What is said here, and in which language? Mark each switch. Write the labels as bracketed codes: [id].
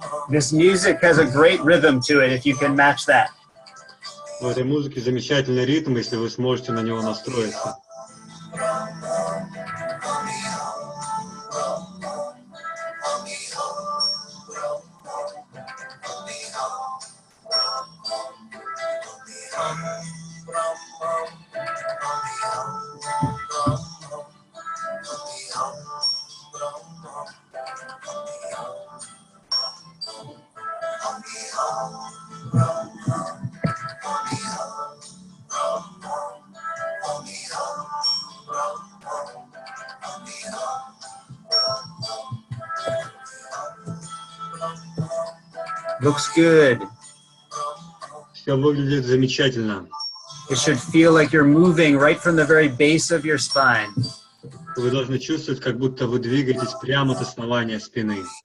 [en] This music has a great rhythm to it if you can match that. [ru] В этой музыке замечательный ритм, если вы сможете на него настроиться. [en] Looks good. [ru] Все выглядит замечательно. [en] It should feel like you're moving right from the very base of your spine. [ru] Вы должны чувствовать, как будто вы двигаетесь прямо от основания спины.